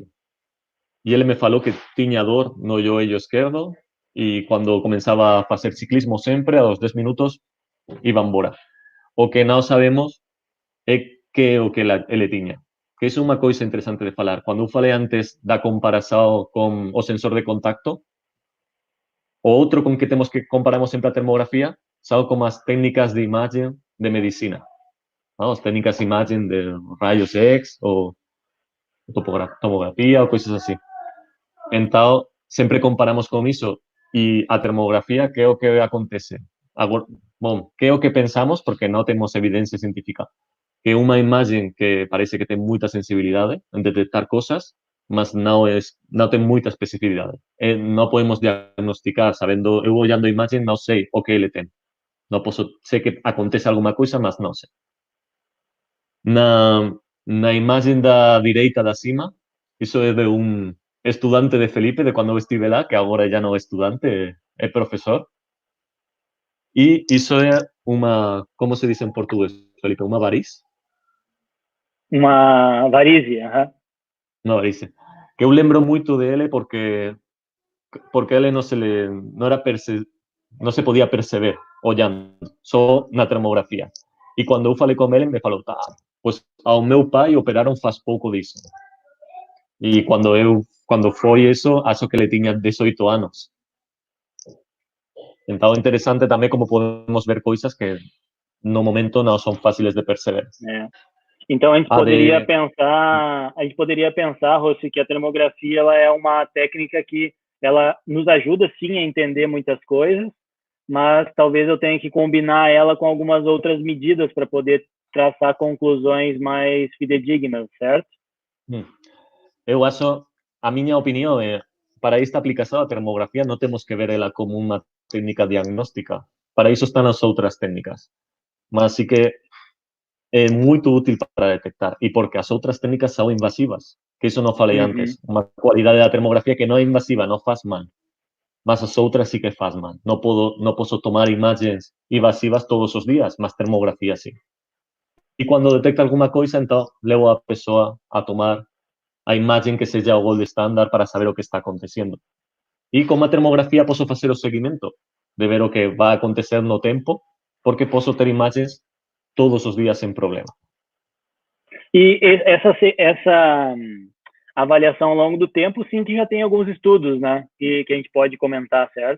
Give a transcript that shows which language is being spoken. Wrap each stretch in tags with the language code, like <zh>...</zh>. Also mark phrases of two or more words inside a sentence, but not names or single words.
<pt>E ele me falou que tinha dor no joelho esquerdo e quando começava a fazer ciclismo sempre, aos 10 minutos, iba embora. O que não sabemos é que o que ele tinha. Que isso é uma coisa interessante de falar.</pt> <gl>Quando eu falei antes da comparação com o sensor de contacto, o outro con que temos que comparamos sempre a termografía son como as técnicas de imagem de medicina. ¿No? As técnicas de imagem de rayos X ou tomografía ou coisas así. Então, sempre comparamos con iso e a termografía, que é o que acontece? Agora, bom, que é o que pensamos, porque non temos evidencia científica, que unha imagem que parece que ten moita sensibilidade en detectar cosas, mas non ten moita especificidade. Non podemos diagnosticar sabendo, eu olhando a imagem non sei o que ele ten. Non posso, sei que acontece alguma coisa, mas non sei. Na imagem da direita da cima, iso é de un estudante de Felipe, de cando eu estive lá, que agora já non é estudante, é profesor. E iso é unha, como se dice en portugués, Felipe, unha variz?</gl> <pt>Uma varize,</pt> <gl>Unha varize. Que eu lembro moito de ele porque ele non se podía perceber ollando, só na termografía. E cando eu falei con ele, me falou, pois ao meu pai operaron faz pouco disso. E cando foi eso, acho que ele tiña 18 anos. Então, é interesante tamén como podemos ver coisas que no momento non son fáciles de perceber.</gl> <pt>Então a gente poderia pensar, Rossi, que a termografia ela é uma técnica que ela nos ajuda sim a entender muitas coisas, mas talvez eu tenha que combinar ela com algumas outras medidas para poder traçar conclusões mais fidedignas, certo? Eu acho,</pt> <gl>a miña opinión é, para esta aplicación a termografía non temos que ver ela como unha técnica diagnóstica. Para iso están as outras técnicas. Mas sí que é moito útil para detectar. E porque as outras técnicas son invasivas. Que iso non falei antes. Unha cualidade da termografía que non é invasiva, non faz mal. Mas as outras sí que faz mal. Non posso tomar imagens invasivas todos os días, mas termografía sí. E cando detecta alguma coisa, entón, levo a persoa a tomar a imagem que seja o gold standard para saber o que está acontecendo. E como a termografía posso facer o seguimento. de ver o que vai acontecer no tempo, porque posso ter imagens todos os dias sem problema.</gl> <pt>E essa avaliação ao longo do tempo, sim, que já tem alguns estudos, né, que a gente pode comentar, certo?</pt>